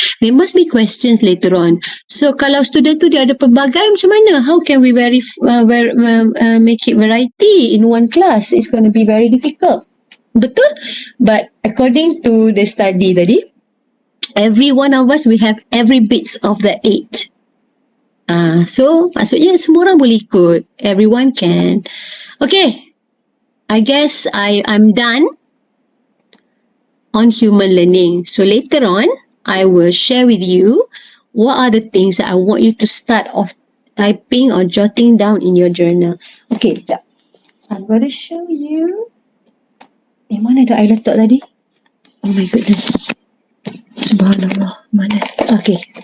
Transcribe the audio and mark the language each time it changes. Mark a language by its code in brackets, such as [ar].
[en] There must be questions later on. So [ms] kalau student tu dia ada pelbagai, macam mana? [en] How can we make it variety in one class? It's going to be very difficult. Betul? But according to the study tadi, every one of us, we have every bits of the 8. [ms] So maksudnya semua orang boleh ikut. [en] Everyone can. Okay, I guess I'm done on human learning. So later on, I will share with you what are the things that I want you to start off typing or jotting down in your journal. Okay, sekejap. I'm going to show you. [ms] Mana dah I letak tadi? [en] Oh my goodness. Subhanallah. Mana? Okay.